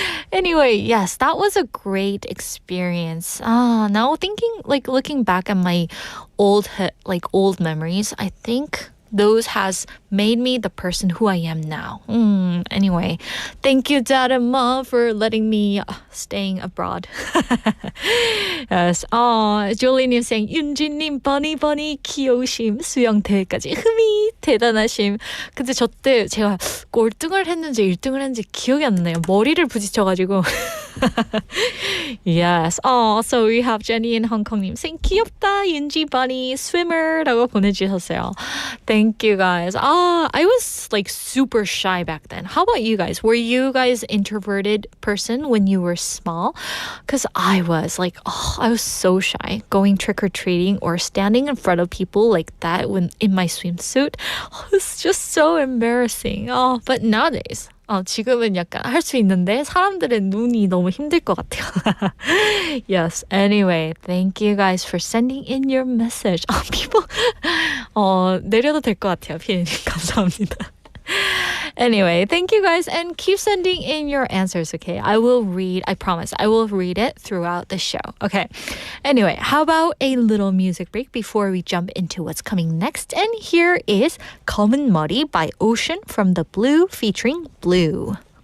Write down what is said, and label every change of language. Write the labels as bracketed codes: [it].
[en] Anyway, yes, that was a great experience. Now looking back at my old memories, I think those has made me the person who I am now. Anyway, thank you, Dad and Mom, for letting me staying abroad. Yes. [ko] Jolie님 saying, 윤지님, 버니, 귀여우심, 수영대회까지, 흠이, 대단하심. 근데 저 때 제가 꼴등을 했는지 1등을 했는지 기억이 안 나요. 머리를 부딪혀가지고. Yes. [en] So we have Jenny in Hong Kong님 saying, [ko] 귀엽다, 윤지, [en] bunny, swimmer [ko] 라고 보내주셨어요. [en] Thank you, guys. I was super shy back then. How about you guys? Were you guys introverted person when you were small? Because I was I was so shy going trick-or-treating or standing in front of people like that when in my swimsuit. It was just so embarrassing. But nowadays, [ko] 지금은 약간 할 수 있는데 사람들의 눈이 너무 힘들 것 같아요. [en] Yes. Anyway, thank you guys for sending in your message. [ko] People 내려도 될 것 같아요. 피디님 감사합니다. [en] Anyway, thank you guys and keep sending in your answers, okay? I promise, I will read it throughout the show, okay? Anyway, how about a little music break before we jump into what's coming next? And here is 검은 머리 by Ocean from The Blue featuring Blue.